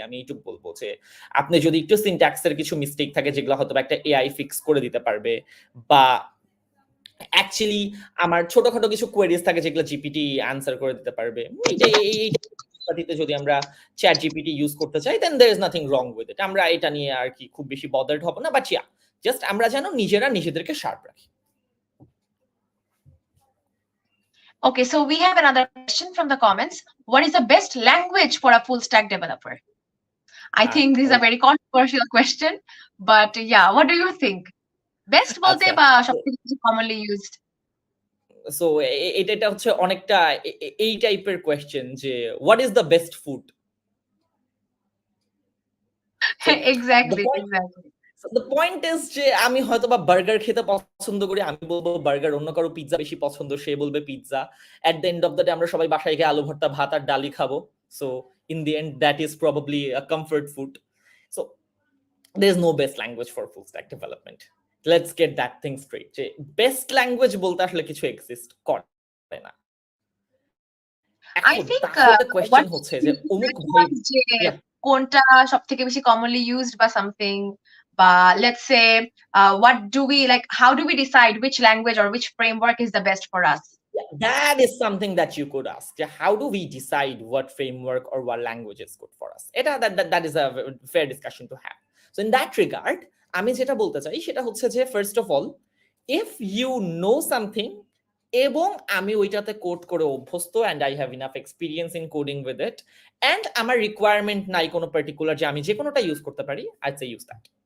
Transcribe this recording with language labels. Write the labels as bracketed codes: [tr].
[bn] আমি এইটুকু বলবো যে আপনি যদি একটু সিনট্যাক্সের কিছু মিস্টেক থাকে যেগুলো হয়তো একটা এআই ফিক্স করে দিতে পারবে, বা অ্যাকচুয়ালি আমার ছোটখাটো কিছু কোয়েরিজ থাকে যেগুলো জিপিটি অ্যান্সার করে দিতে পারবে, এইটাতে যদি আমরা চ্যাট জিপিটি ইউজ করতে চাই [en] Then there is nothing wrong with it. [bn] আমরা এটা নিয়ে আর কি খুব বেশি বদার্ড হব না, [en] but yeah just [bn] আমরা যেন নিজেরা নিজেদেরকে শার্প রাখি। [en] Okay, so we have another question from the comments. What is the best language for a full stack developer? I think this is a very controversial question, but yeah, what do you think? [bn] Best bolte ba সবথেকে [en] commonly used? [bn] So এটা হচ্ছে অনেকটা এই টাইপের question যে [en] What is the best food. Exactly. The point is [bn] যে আমি হয়তো বা বার্গার খেতে পছন্দ করি, আমি বলবো বার্গার, অন্য কারো পিৎজা বেশি পছন্দ, সে বলবে pizza. [en] at the end of the day [bn] আমরা সবাই বাসায় গিয়ে আলু ভর্তা, ভাত আর ডালি খাবো। [en] So in the end that is probably a comfort food. So there is no best language for full stack development. Let's get that thing straight. [bn] যে বেস্ট ল্যাঙ্গুয়েজ বলতে আসলে কিছু এক্সিস্ট করে না। [en] I think [bn] কোয়েশ্চেন হচ্ছে যে অমুক ভাই কোনটা সবথেকে বেশি [en] commonly used বা something, বা let's say what do we like, how do we decide which language or which framework is the best for us? Yeah, that is something that you could ask. How do we decide what framework or what language is good for us? That is a fair discussion to have. So in that regard, [bn] আমি যেটা বলতে চাই সেটা হচ্ছে যে [en] first of all, if you know something [bn] এবং আমি ওইটাতে কোড করে অভ্যস্ত [en] and I have enough experience in coding with it and [bn] আমার রিকোয়ারমেন্ট নাই কোনো পার্টিকুলার যে আমি যে কোনোটা ইউজ করতে পারি, [en] I'd say use that.